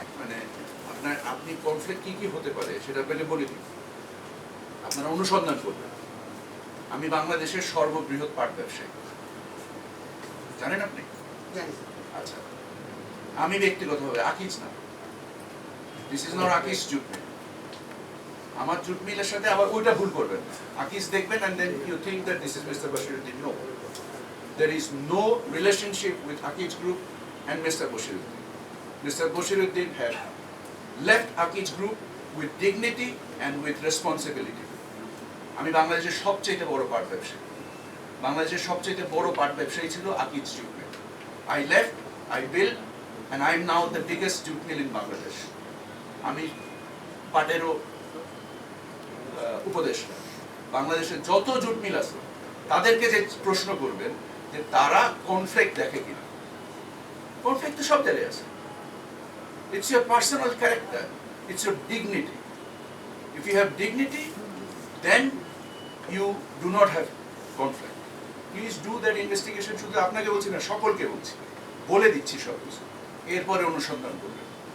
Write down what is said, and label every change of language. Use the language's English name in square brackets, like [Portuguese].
[Bangla] মানে আপনি কনফ্লিক্ট কি কি হতে পারে সেটা পেলে বলে দিন, আপনারা অনুসন্ধান করবেন। আমি বাংলাদেশের সর্ববৃহৎ পাট ব্যবসায়ী, জানেন আপনি? জানি। আচ্ছা, আমি ব্যক্তিগতভাবে আকিজ না, [English] This is not Akij jute mill. [Bangla] আমার জুট মিলের সাথে আবার ওইটা ভুল করবেন না। আকিজ দেখবেন [English] and then you think that this is Mr. Bashiruddin. No, there is no relationship with Akiz Group and Mr. Bashiruddin. Mr. Bashiruddin had left Akiz Group with dignity and with responsibility. [Bangla] আমি বাংলাদেশের সবচেয়ে বড় পাট ব্যবসায়ী, বাংলাদেশের সবচেয়ে বড় পাট ব্যবসায়ী ছিল Akij jute mill. [English] I left, I built, and I am now the biggest jute mill in Bangladesh. [Bangla] আমি পাটেরও উপদেষ্টা। বাংলাদেশের যত জুট মিল আছে তাদেরকে যে প্রশ্ন করবেন যে তারা কনফ্লিক্ট দেখে কিনা, কনফ্লিক্ট তো সব জায়গায় আছে। [English] It's your personal character, it's your dignity. If you have dignity, then you do not have conflict. Please do that investigation. [Bangla] শুধু আপনাকে বলছি না, সকলকে বলছি, বলে দিচ্ছি সব কিছু, এরপরে অনুসন্ধান করবেন।